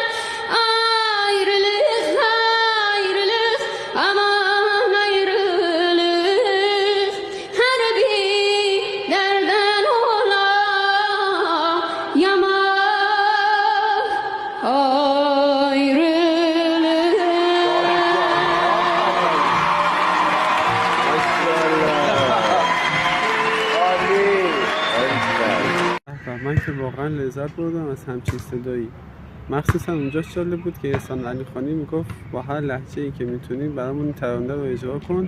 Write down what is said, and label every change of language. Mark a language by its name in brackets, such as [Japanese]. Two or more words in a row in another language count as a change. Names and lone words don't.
[Turkish] Ayrılık ayrılık aman ayrılık, her bir derden ola yaman ayrılık. [Persian] من که واقعا لذت بردم از همچین صدایی. مخصوصا اونجاش جالب بود که احسان علی خانی میگفت با هر لهجه‌ای که میتونی برامون ترانه رو اجرا کن.